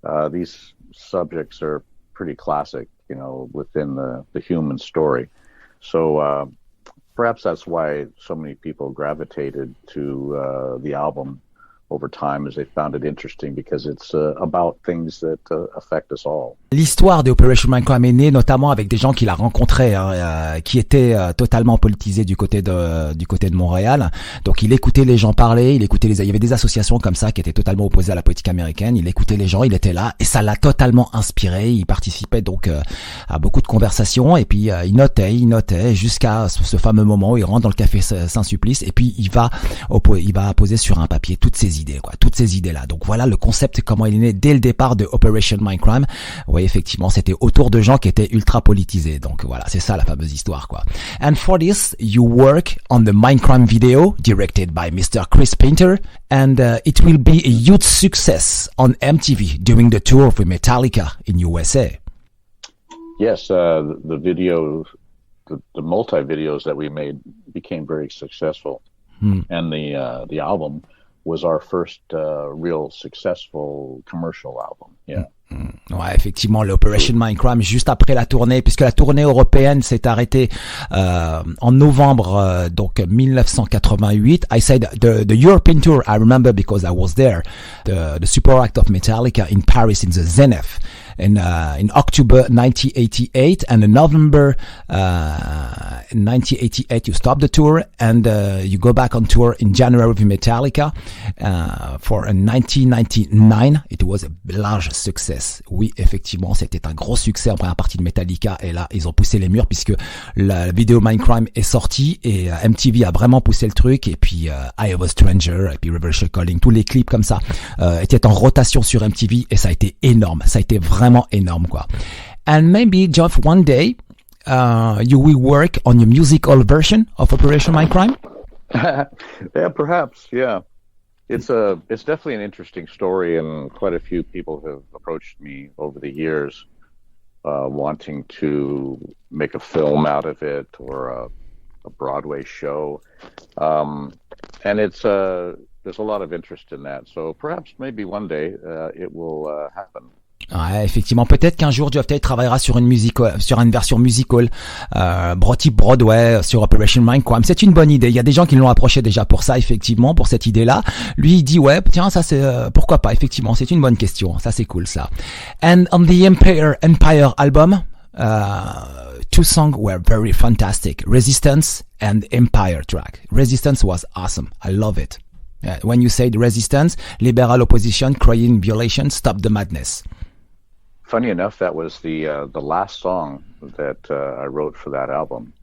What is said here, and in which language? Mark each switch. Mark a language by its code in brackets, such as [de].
[en] These subjects are pretty classic, within the human story. So perhaps that's why so many people gravitated to the album over time, as they found it interesting, because it's about things that affect us all. [fr] L'histoire de Operation Mindcrime est née notamment avec des gens qu'il a rencontrés, qui étaient totalement politisés du côté de Montréal. Donc il écoutait les gens parler, il y avait des associations comme ça qui étaient totalement opposées à la politique américaine. Il écoutait les gens, il était là et ça l'a totalement inspiré. Il participait donc à beaucoup de conversations et puis il notait jusqu'à ce fameux moment où il rentre dans le café Saint-Sulpice et puis il va poser sur un papier toutes ces idées-là. Donc voilà le concept, comment il est né dès le départ de Operation Mindcrime. Oui, effectivement, c'était autour de gens qui étaient ultra politisés. Donc voilà, c'est ça la fameuse histoire, quoi. [en] And for this, you work on the Mindcrime video directed by Mr. Chris Painter, and it will be a huge success on MTV during the tour of Metallica in USA. Yes, the video, the multi-videos that we made became very successful, and the album was our first real successful commercial album. Yeah. [fr] Ouais, effectivement, l'Operation Mindcrime juste après la tournée, puisque la tournée européenne s'est arrêtée en novembre donc 1988. [en] I said the European tour, I remember because I was there. The support act of Metallica in Paris in the Zenith in October 1988, and in November 1988 you stop the tour and you go back on tour in January with Metallica for 1999. It was a large success. [fr] Oui, effectivement, c'était un gros succès en première partie de Metallica et là, ils ont poussé les murs puisque la vidéo Mindcrime est sortie et MTV a vraiment poussé le truc et puis I Have a Stranger et puis Reverse Calling, tous les clips comme ça étaient en rotation sur MTV et ça a été énorme, ça a été vraiment énorme, quoi. [en] And maybe, Geoff, one day you will work on your musical version of Operation Mindcrime? Yeah, perhaps, yeah. It's definitely an interesting story, and quite a few people have approached me over the years wanting to make a film out of it or a Broadway show. And there's a lot of interest in that. So perhaps maybe one day it will happen. [fr] Ouais, effectivement, peut-être qu'un jour Geoff Tate travaillera sur une version musical, type Broadway, sur Operation Mindcrime. C'est une bonne idée. Il y a des gens qui l'ont approché déjà pour ça, effectivement, pour cette idée-là. Lui, il dit ouais, tiens, ça c'est pourquoi pas. Effectivement, c'est une bonne question. Ça c'est cool, ça. And on the Empire album, [en] two songs were very fantastic. Resistance and Empire track. Resistance was awesome. I love it. When you said Resistance, liberal opposition, crying violation, stop the madness. Funny enough, that was the last song that I wrote for that album.